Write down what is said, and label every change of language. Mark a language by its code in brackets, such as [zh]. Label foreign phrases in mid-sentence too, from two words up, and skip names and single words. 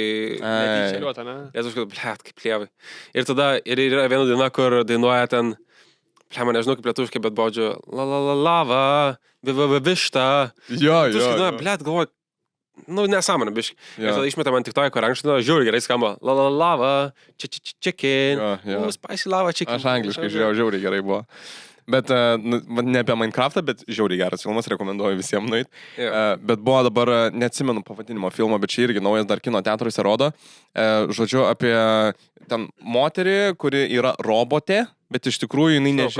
[lt] Netyčeliuotą, ne? Lietuviškai, blėt, kaip lievai. Ir tada yra viena daina, kur dainuoja ten... Blėt, nežinau kaip lietuviškai, bet baudžiu... Lava, višta. Jo. Blėt, galvoju... Nesąmonė, biški. Ir tada išmetė man tik toje, kur anksčiau, žiūri, gerai skamba. [en] Lava, chicken, spicy lava, chicken. [lt] Aš angliškai žiūrėjau, žiauriai gerai buvo. Bet ne apie Minecraftą, bet žiauriai geras filmas, rekomenduoju visiems nueit. Bet buvo dabar, neatsimenu pavadinimo filmo, bet čia irgi naujas dar kino teatruose rodo. Žodžiu, apie ten moterį, kuri yra robotė, bet iš tikrųjų jinai nežino.